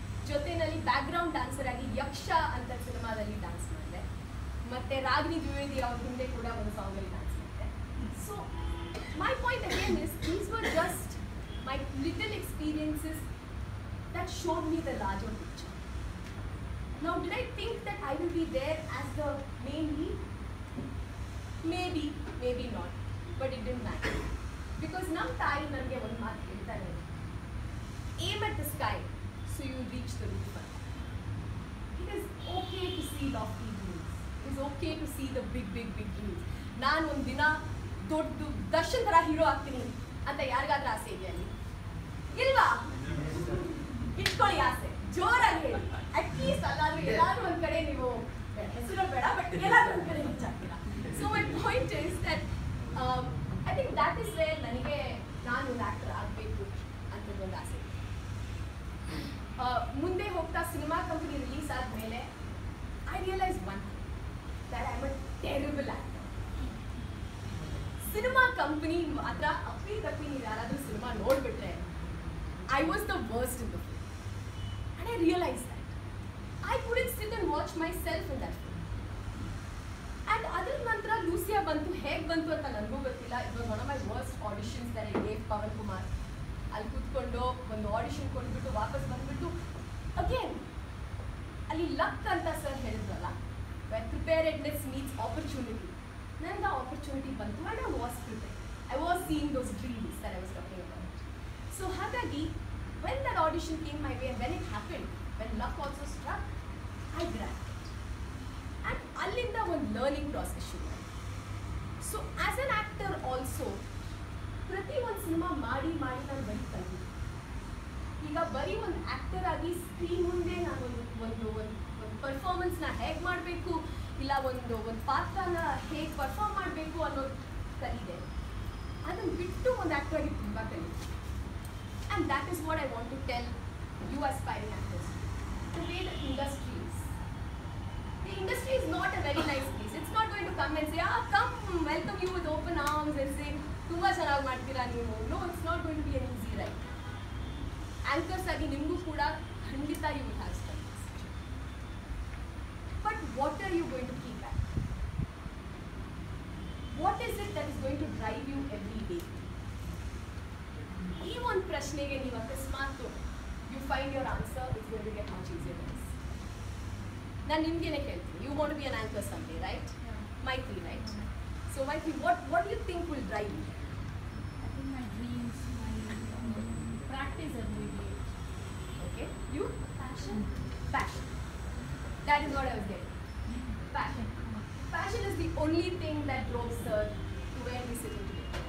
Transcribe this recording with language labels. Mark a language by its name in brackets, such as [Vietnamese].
[Kannada] ಜೊತೆಯಲ್ಲಿ background dancer ಆಗಿ ಯಕ್ಷ ಅಂತ ಸಿನಿಮಾದಲ್ಲಿ ಡ್ಯಾನ್ಸ್ ಮಾಡಿದೆ. ಮತ್ತು ರಾಗಿಣಿ ದ್ವಿವೇದಿ ಅವ್ರ ಹಿಂದೆ ಕೂಡ ಒಂದು ಸಾಂಗಲ್ಲಿ ಡ್ಯಾನ್ಸ್ ಮಾಡಿದೆ. [English] So my point again is these were just my little experiences that showed me the larger picture. Now, did I think that I will be there as the main lead? Maybe, maybe not. But it didn't matter. Because [Kannada] nam tayi nange one maat heltane, [English] aim at the sky so you will reach the roof. It is okay to see lofty dreams. It is okay to see the big dreams. [Kannada] Naan ಒಂದು ದಿನ ದೊಡ್ಡ ದರ್ಶನ್ ಥರ hero ಆಗ್ತೀನಿ ಅಂತ ಯಾರಿಗಾದ್ರೂ ಆಸೆ ಇದೆಯಾ? ಇಲ್ವಾ? ಇಟ್ಕೊಳ್ಳಿ ಆಸೆ, ಜೋರಾಗಿ ಹೇಳಿ. ಅಟ್ಲೀಸ್ಟ್ ಅಲ್ಲಾದ್ರೂ ಎಲ್ಲಾದ್ರೂ ಒಂದು ಕಡೆ ನೀವು ಹೆಸರು ಬೇಡ, ಬಟ್ ಎಲ್ಲಾದ್ರೂ ಒಂದು ಕಡೆ ರೀಚ್ ಆಗ್ತೀರಾ. [English] so my point is that I think that is where [Kannada] ನನಗೆ ನಾನು ಒಂದು ಆ್ಯಕ್ಟರ್ ಆಗಬೇಕು ಅಂತ ಒಂದು ಆಸೆ. ಮುಂದೆ ಹೋಗ್ತಾ ಸಿನಿಮಾ ಕಂಪನಿ ರಿಲೀಸ್ ಆದಮೇಲೆ [English] I realise one that I am a terrible actor. [Kannada] Cinema company ಮಾತ್ರ ಅಪ್ಪಿ ತಪ್ಪಿ ನೀವು ಯಾರಾದರೂ cinema ನೋಡಿಬಿಟ್ರೆ [English] I was the worst in the film. And I realized that. I couldn't sit and watch myself in that film. [Kannada] And ಅದರ ನಂತರ Lucia ಬಂತು, ಹೇಗೆ ಬಂತು ಅಂತ ನನಗೂ ಗೊತ್ತಿಲ್ಲ. [English] It was one of my worst auditions that I gave Pavan Kumar. [Kannada] ಅಲ್ಲಿ ಕೂತ್ಕೊಂಡು ಒಂದು ಆಡಿಷನ್ ಕೊಟ್ಬಿಟ್ಟು ವಾಪಸ್ ಬಂದುಬಿಟ್ಟು ಅಗೇನ್ ಅಲ್ಲಿ ಲಕ್ ಅಂತ ಸರ್ ಹೇಳಿದ್ರಲ್ಲ, [English] Preparedness means opportunity. [Kannada] ನನಗೆ ಆ ಆಪರ್ಚುನಿಟಿ ಬಂತು [English] And I was prepared. I was seeing those dreams that I was talking about. So ಹಾಗಾಗಿ when that audition came my way and when it happened, when luck also struck, I grabbed it. [Kannada] And ಅಲ್ಲಿಂದ ಒಂದು learning process ಶುರು. [English] so as an actor also [Kannada] ಪ್ರತಿ ಒಂದು cinema ಮಾಡಿ ನಾನು ಬರೀ ಕಲಿತಿದ್ದೆ. ಈಗ ಬರೀ ಒಂದು ಆ್ಯಕ್ಟರ್ ಆಗಿ ಸ್ಕ್ರೀನ್ ಮುಂದೆ ನಾನು ಒಂದು ಪರ್ಫಾರ್ಮೆನ್ಸ್ನ ಹೇಗೆ ಮಾಡಬೇಕು, ಇಲ್ಲ ಒಂದು ಪಾತ್ರನ ಹೇಗೆ ಪರ್ಫಾರ್ಮ್ ಮಾಡಬೇಕು ಅನ್ನೋದು ಕಲಿದೆ. ಅದನ್ನು ಬಿಟ್ಟು ಒಂದು ಆ್ಯಕ್ಟರ್ ಆಗಿ ತುಂಬ ಕಲಿತೆ. [English] And that is what I want to tell you aspiring actors. The way the industry is. The industry is not a very nice place. It's not going to come and say, come, welcome you with open arms and say, [Kannada] tumba chanagi ಮಾಡ್ತೀರಾ ನೀವು. [English] No, it's not going to be an easy ride. [Kannada] Anchors agi nimgu kuda khandita [English] you will have struggles. But what are you going to keep at? What is it that is going to drive you every day? [Kannada] ಈ ಒಂದು ಪ್ರಶ್ನೆಗೆ ನೀವು ಅಕಸ್ಮಾತ್ [English] You find your answer, it's going to get much easier to this. [Kannada] ನಾನು ನಿಮಗೇನೆ ಕೇಳ್ತೀನಿ, [English] You want to be an anchor someday, right? Maitri, right? So Maitri, what do you think will drive you? I think my dreams, my practice every day. Okay. You? Passion. Passion. That is what I was getting. Passion. Passion is the only thing that drove Sir to where we sitting today.